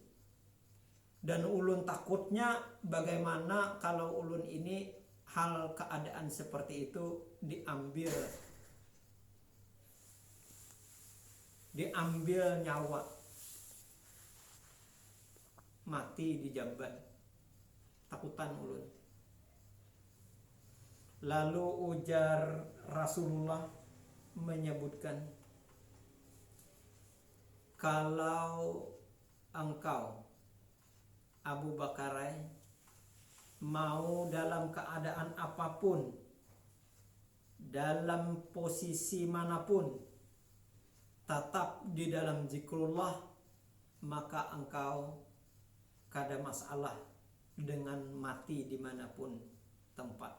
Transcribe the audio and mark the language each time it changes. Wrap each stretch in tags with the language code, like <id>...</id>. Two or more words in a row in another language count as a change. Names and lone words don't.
<bjn>Dan ulun takutnya bagaimana kalau ulun ini hal keadaan seperti itu diambil nyawa, mati di jamban, takutan ulun.</bjn> <id>Lalu ujar Rasulullah menyebutkan, kalau engkau Abu Bakar mau dalam keadaan apapun,</id> <bjn>dalam posisi manapun, tetap di dalam zikrullah, maka engkau kada masalah dengan mati dimanapun tempat.</bjn>